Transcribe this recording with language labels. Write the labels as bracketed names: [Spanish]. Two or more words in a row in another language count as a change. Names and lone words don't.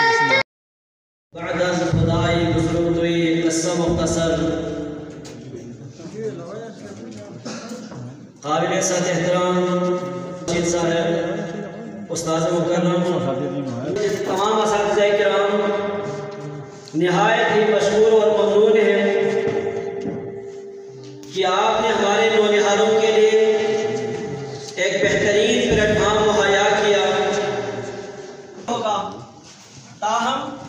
[Persian] بعد از خدای بزرگوی قصه مختصر [Urdu] قابل صد احترام شید صاحب استاد مکرم تمام اساتذہ کرام نہایت ہی مشکور اور ممنون ہیں کہ آپ نے ہمارے نونہالوں کے لیے ایک بہترین پلیٹ فارم مہیا کیا ہوگا تاہم